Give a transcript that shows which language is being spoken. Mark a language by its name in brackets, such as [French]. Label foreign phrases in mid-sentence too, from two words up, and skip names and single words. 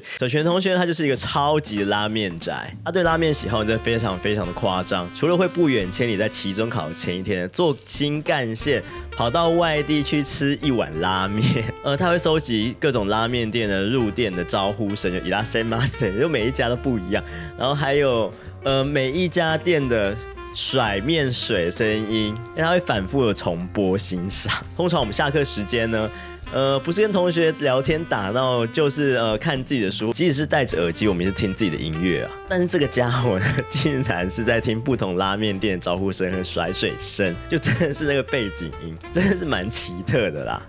[Chinese] 小泉同学他就是一个超级的拉面宅，他对拉面喜好真的非常非常的夸张。除了会不远千里在期中考前一天坐新干线跑到外地去吃一碗拉面，他会收集各种拉面店的入店的招呼声，就いらっしゃいませ，就每一家都不一样。然后还有每一家店的甩面水声音，他会反复的重播欣赏。通常我们下课时间呢，不是跟同学聊天打闹，就是看自己的书。即使是戴着耳机，我们也是听自己的音乐啊。但是这个家伙呢，竟然是在听不同拉面店的招呼声和甩水声，就真的是那个背景音，真的是蛮奇特的啦。